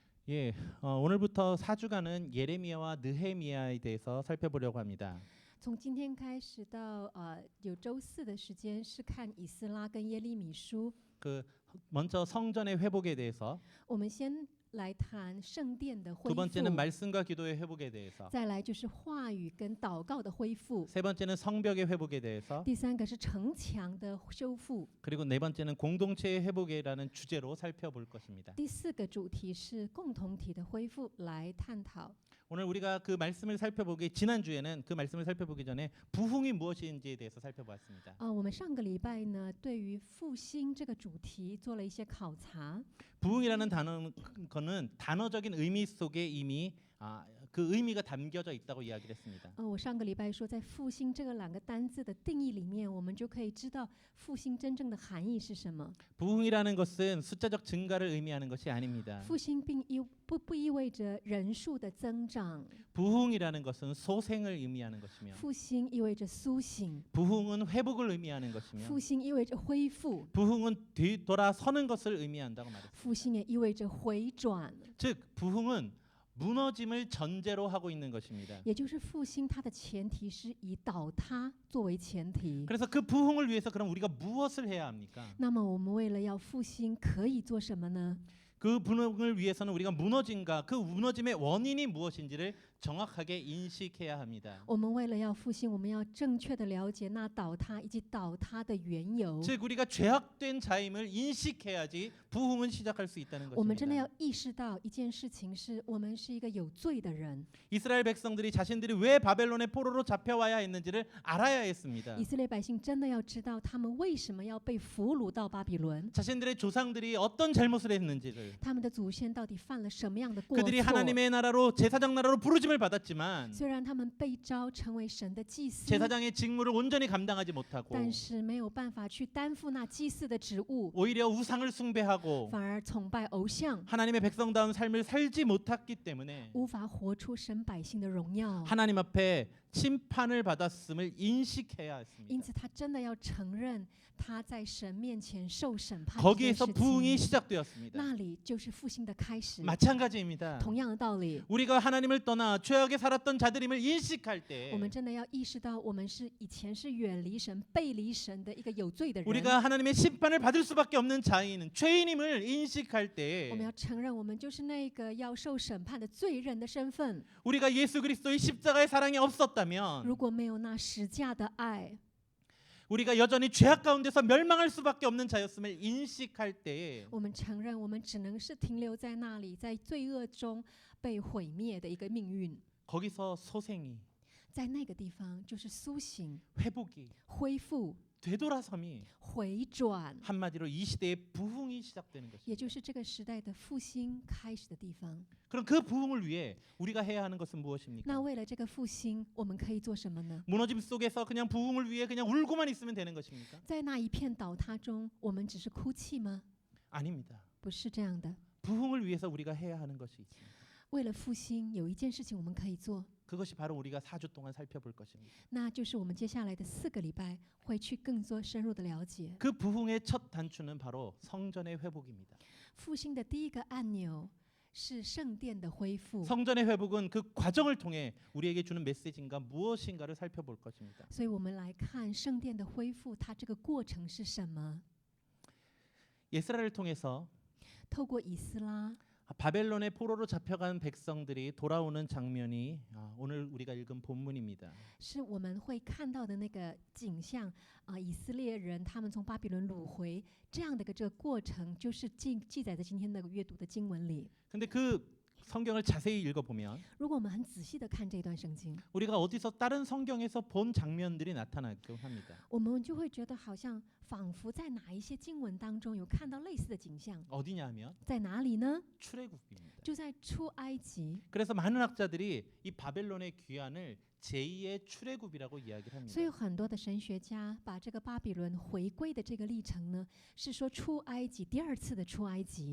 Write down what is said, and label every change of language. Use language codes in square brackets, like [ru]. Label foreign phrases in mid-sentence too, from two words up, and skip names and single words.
[ko] 예, 오늘부터 4주간은 예레미야와 느헤미야에 대해서 살펴보려고 합니다. [zh] 从今天开始到有周四的时间是看以斯拉跟耶利米书。 [ko] 먼저 성전의 회복에 대해서, [zh] 我们先来谈圣殿的恢 [ko] 두 [zh] 复， [ko] 번째는 말씀과 기도의 회복에 대해서, [zh] 再来就是话语跟祷告的恢复， [ko] 세 번째는 성벽의 회복에 대해서, [zh] 第三个是城墙的修复， [ko] 그리고 네 번째는 공동체의 회복이라는 주제로 살펴볼 것입니다. [zh] 第四个主题是共同体的恢复来探讨。 [ko] 오늘 우리가 그 말씀을 살펴보기 지난주에는 그 말씀을 살펴보기 전에 부흥이 무엇인지에 대해서 살펴보았습니다. [zh] 我们上个礼拜呢，对于复兴这个主题做了一些考察。 [ko] 부흥이라는 단어는 단어적인 의미 속에 이미 그 의미가 담겨져 있다고 이야기를 했습니다. [zh] 我上个礼拜说，在复兴这个两个单字的定义里面，我们就可以知道复兴真正的含义是什么。 [ko] 부흥이라는 것은 숫자적 증가를 의미하는 것이 아닙니다. [zh] 复兴并不意味着人数的增长， [ko] 부흥이라는 것은 소생을 의미하는 것이며, [zh] 复兴意味着苏醒， [ko] 부흥은 회복을 의미하는 것이며, [zh] 复兴意味着恢复， [ko] 부흥은 뒤돌아서는 것을 의미한다고 말했습니다. [zh] 复兴也意味着回转。 [ko] 즉 부흥은 무너짐을 전제로 하고 있는 것입니다. [zh] 也就是复兴，它的前提是以倒塌作为前提。 [ko] 그래서 그 부흥을 위해서 그럼 우리가 무엇을 해야 합니까? [zh] 那么我们为了要复兴，可以做什么呢？ [ko] 그 부흥을 위해서는 우리가 무너짐과 그 무너짐의 원인이 무엇인지를 정확하게 인식해야 합니다. [zh] 我们为了要复兴，我们要正确的了解那倒塌以及倒塌的缘由。 [ko] 즉 우리가 죄악된 자임을 인식해야지 부흥은 시작할 수 있다는 [zh] 我们真的 [ko] 것입니다. [zh] 要意识到一件事情，是我们是一个有罪的人。 [ko] 이스라엘 백성들이 자신들이 왜 바벨론의 포로로 잡혀와야 했는지를 알아야 했습니다. [zh] 以色列百姓真的要知道，他们为什么要被俘虏到巴比伦， [ko] 자신들의 조상들이 어떤 잘못을 했는지를, [zh] 他们的祖先到底犯了什么样的过 [ko] 그들이 [zh] 错。 [ko] 하나님의 나라로 제사장 나라로 부르심을 받았지만 [zh] 虽然他们被召成为神的祭司， [ko] 제사장의 직무를 온전히 감당하지 못하고 [zh] 但是没有办法去担负那祭司的职务， [ko] 오히려 우상을 숭배하고 [zh] 反而崇拜偶像， [ko] 하나님의 백성다운 삶을 살지 못했기 때문에 [zh] 无法活出神百姓的荣耀。 [ko] 하나님 앞에 심판을 받았음을 인식해야 했습니다. [zh] 因此，他真的要承认他在神面前受审判这件 [ko] 거기에서 [zh] 事 [ko] 부흥이 [zh] 情。 [ko] 시작되었습니다. [zh] 那里就是复兴的开始。 [ko] 마찬가지입니다. [zh] 同样的道理， [ko] 우리가 하나님을 떠나 죄악에 살았던 자들임을 인식할 때 [zh] 我们真的要意识到，我们是以前是远离神、背离神的一个有罪的人。 [ko] 우리가 하나님의 심판을 받을 수밖에 없는 자인은 죄인임을 인식할 [zh] 我 [ko] 때 [zh] 们要承认，我们就是那个要受审判的罪人的身份。 [ko] 우리가 예수 그리스도의 십자가의 사랑이 없었다면 [zh] 如果没有那十架的爱， [ko] 우리가 여전히 죄악 가운데서 멸망할 수밖에 없는 자였음을 인식할 때 [zh] 我们承认，我们只能是停留在那里，在罪恶中被毁灭的一个命运。 [ko] 거기서 소생이, [zh] 在那个地方，就是苏醒、 [ko] 회복이, [zh] 恢复、 [ko] 되돌아섬이 [zh] 回转， [ko] 한마디로 이 시대의 부흥이 시작되는 [zh] 也 [ko] 것입니다. [zh] 就是这个时代的复兴开始的地方。 [ko] 그럼 그 부흥을 위해 우리가 해야 하는 것은 [zh] 那 [ko] 무엇입니까? [zh] 为了这个复兴，我们可以做什么呢？ [ko] 무너짐 속에서 그냥 부흥을 위해 그냥 울고만 있으면 되는 것입니까? [zh] 在那一片倒塌中，我们只是哭泣吗？ [ko] 아닙니다. [zh] 不是这样的。 [ko] 부흥을 위해서 우리가 해야 하는 것이 있습니다. [zh] 为了复兴，有一件事情我们可以做， [ko] 그것이 바로 우리가 4주 동안 살펴볼 것입니다. [zh] 那就是我们接下来的4个礼拜会去更做深入的了解。 [ko] 그 부흥의 첫 단추는 바로 성전의 회복입니다. [zh] 复兴的第一个按钮是圣殿的恢复， [ko] 성전의 회복은 그 과정을 통해 우리에게 주는 메시지가 무엇인가를 살펴볼 것입니다. [zh] 所以我们来看圣殿的恢复，它这个过程是什么？ [ko] 예스라를 통해서 [zh] 透过以斯拉， [ko] 바벨론의 포로로 잡혀간 백성들이 돌아오는 장면이 오늘 우리가 읽은 본문입니다. [zh] 是我们会看到的那个景象以色列人他们从巴比伦掳回这样的这个过程，就是记载在今天那个阅读的经文里。 [ko] 근데 그 성경을 자세히 읽어보면 [zh] 如果我们很仔细的看这段圣经， [ko] 우리가 어디서 다른 성경에서 본 장면들이 나타나기도 합니다. [zh] 我们就会觉得好像仿佛在哪一些经文当中有看到类似的景象。 [ko] 어디냐면 [zh] 在哪里呢？ [ko] 출애굽입니다. [zh] 就在出埃及。 [ko] 그래서 많은 학자들이 이 바벨론의 귀환을 제2의 출애굽이라고 이야기를 합니다. [zh] 所以有很多的神学家把这个巴比伦回归的这个历程呢，是说出埃及第二次的出埃及。